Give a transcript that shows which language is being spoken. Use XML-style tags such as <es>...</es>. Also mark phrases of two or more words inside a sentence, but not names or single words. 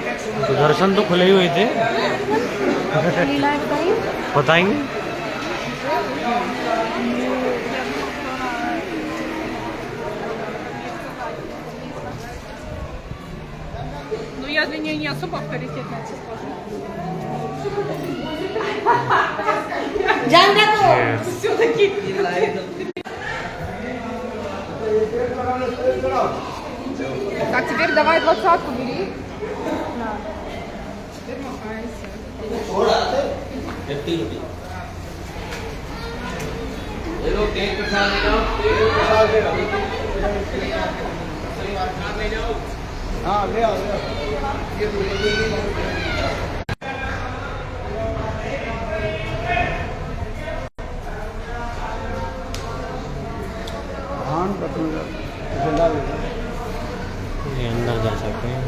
<hi>तो दर्शन तो खुले ही हुए थे, बताएंगे।</hi> <ru>Ну, я для нее не особо авторитетная, честно. Все-таки. Так, теперь давай 20-ку бери. Теперь махайся.</ru> <hi>हाँ ले आओ ये अंदर जा सकते हैं।</hi>